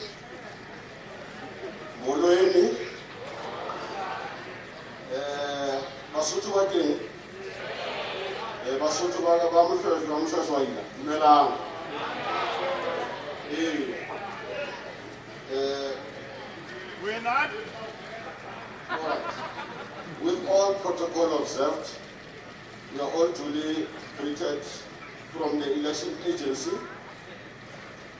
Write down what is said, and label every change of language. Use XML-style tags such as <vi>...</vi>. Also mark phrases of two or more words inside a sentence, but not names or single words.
<st>Moloeni, Basotho ba teng, Basotho ba moshwashwaila, dumelang.</st> <en>We're not. All right. With all protocol observed, we are all duly greeted from the election agency.</en>